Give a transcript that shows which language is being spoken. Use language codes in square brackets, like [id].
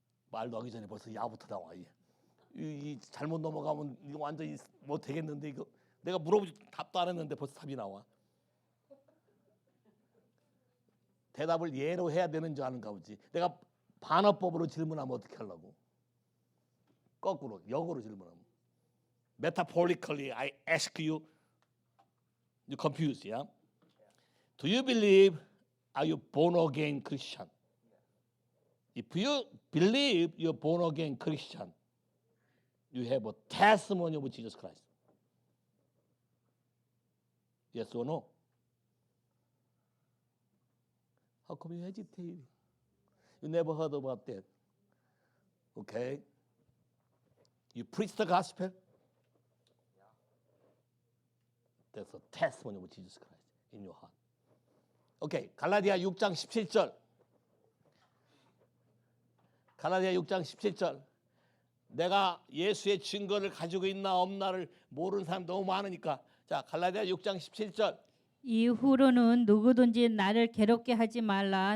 [ko] 말도 하기 전에 벌써 야부터 나와. 이 잘못 넘어가면 이거 완전히 못 되겠는데 이거 내가 물어보지 답도 안 했는데 벌써 답이 나와. 대답을 예로 해야 되는 줄 아는가 보지. 내가 반어법으로 질문하면 어떻게 하려고? 거꾸로 역으로 질문하면. [en] Metaphorically, I ask you. You confused, yeah? Do you believe? Are you born again Christian? If you believe you're born again Christian, you have a testimony of Jesus Christ. Yes or no? How come you hesitate? You never heard about that. Okay? You preach the gospel. That's a testimony of Jesus Christ in your heart. [ko] Okay, 갈라디아 6장 17절. 갈라디아 6장 17절. 내가 예수의 증거를 가지고 있나 없나를 모르는 사람 너무 많으니까. 자, 갈라디아 6장 17절. 이후로는 누구든지 나를 괴롭게 하지 말라.